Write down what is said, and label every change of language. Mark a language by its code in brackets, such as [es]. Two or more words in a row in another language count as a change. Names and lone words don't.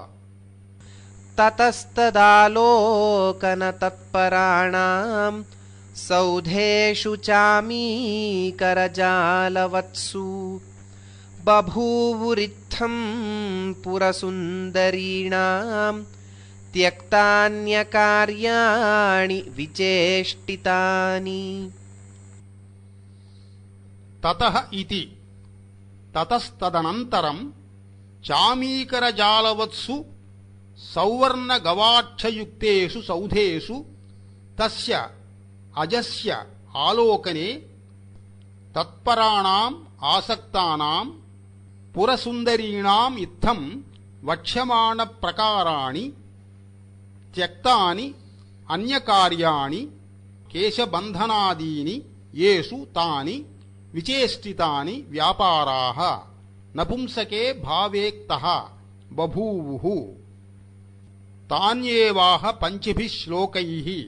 [sa] ततस्तदालोकनतत्पराणां सौधेषु चामीकरजालवत्सु बभूवुरित्थं पुरसुन्दरीणां त्यक्तान्यकार्याणि विचेष्टितानि। ततः इति తతస్తదనంతరం చామీకరజాలవత్సు సౌవర్ణగవాక్షయుక్తేషు సౌధేషు తస్య అజస్య ఆలోకనే తత్పరాణాం ఆసక్తానాం పురసుందరీణాం ఇత్థం వక్ష్యమాణ ప్రకారాణి త్యక్తాని అన్యకార్యాణి కేశబంధనాదీని యేషు తాని విచేష్టితాని వ్యాపారాః నపుంసకే భావేక్తః బభూవుః తాన్యేవాహ పంచభిః శ్లోకైః